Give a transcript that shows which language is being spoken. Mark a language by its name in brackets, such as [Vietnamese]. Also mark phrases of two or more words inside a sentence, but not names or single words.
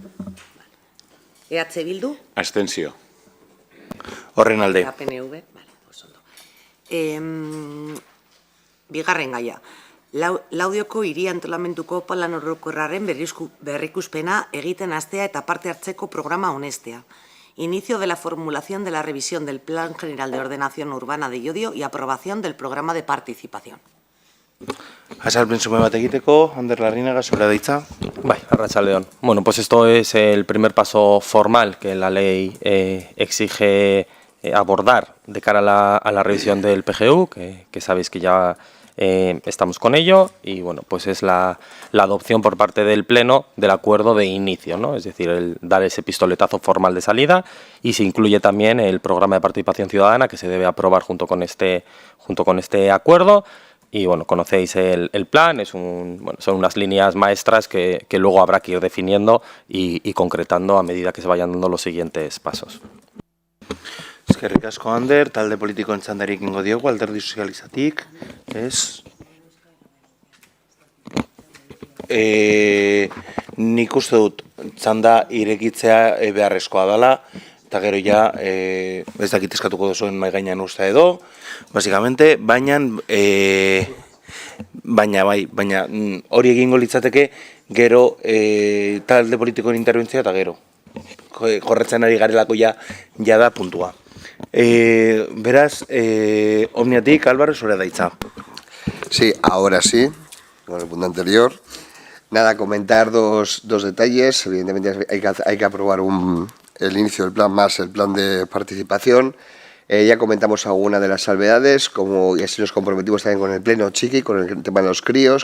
[Basque] EH Bildu. Abstentzio. Horren alde. PNV. Vale, osondo. Bigarren gaia. Laudioko hiri antolamenduko plan orokorraren berrikuspena egiten hastea eta parte hartzeko programa onestea. [Spanish] Inicio de la formulación de la revisión del Plan General de Ordenación Urbana de Llodio y aprobación del programa de participación. [Basque] Azalpen sume bat egiteko, Ander Larrinaga, zurea daitza. Bai, arratsaldeon. [Spanish] Bueno, pues esto es el primer paso formal que la ley exige abordar de cara a la revisión del PGU, que sabéis que ya estamos con ello, y bueno, pues es la adopción por parte del Pleno del acuerdo de inicio, ¿no? Es decir, el dar ese pistoletazo formal de salida, y se incluye también el programa de participación ciudadana que se debe aprobar junto con este acuerdo. Y bueno, conocéis el plan, son unas líneas maestras que luego habrá que ir definiendo y concretando a medida que se vayan dando los siguientes pasos. [Basque] Eskerrik asko, Ander, talde politikoen txandarik ingo diogu, Alderdi Sozialistatik, ez? Nik uste dut txanda irekitzea beharrezkoa dela, eta gero ja, ez dakit eskatuko duzuen mai gainean usta edo, basikamente, baina hori egingo litzateke gero talde politikoen interbentzioa eta gero. Jorretzen ari garelako ja da puntua. Beraz, Omniatik, Álvaro, zurea daitza. [Spanish] Sí, ahora sí, con el punto anterior. Nada, comentar dos detalles. Evidentemente hay que aprobar el inicio del plan más el plan de participación. Ya comentamos alguna de las salvedades, como y así nos comprometimos también con el Pleno Chiqui, con el tema de los críos.